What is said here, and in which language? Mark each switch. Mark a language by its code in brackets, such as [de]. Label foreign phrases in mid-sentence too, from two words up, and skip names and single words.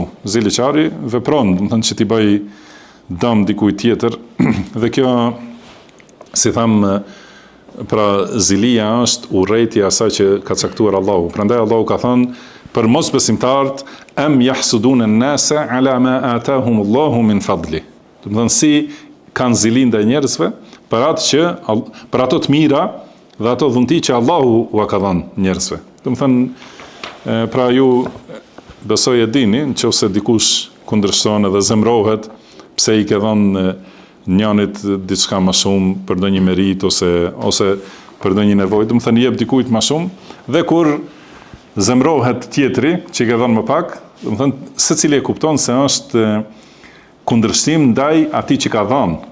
[sq] Ziliqari vepron, do të thënë që t'i bëj dëm dikujt tjetër, dhe kjo, si thamë, pra zilia është urrejtja asaj që ka caktuar Allahu. Prandaj Allahu ka thënë për mosbesimtarët, [ar] أم يحسدون الناس على ما آتاهم الله من فضله. [sq] Do të thënë si kanë zili ndaj njerëzve për ato të mira dhe ato dhunti që Allahu u ka dhënë njerëzve. Do të thënë pra ju besoj e dini, nëse dikush kundërshton edhe zemrohet pse i ke dhënë njënit diçka më shumë për ndonjë merit ose për ndonjë nevojë, do të thënë jep dikujt më shumë, dhe kur zemrohet tjetri që i ka dhënë më pak, do të thënë secili e kupton se është kundërshtim ndaj atij që ka dhënë.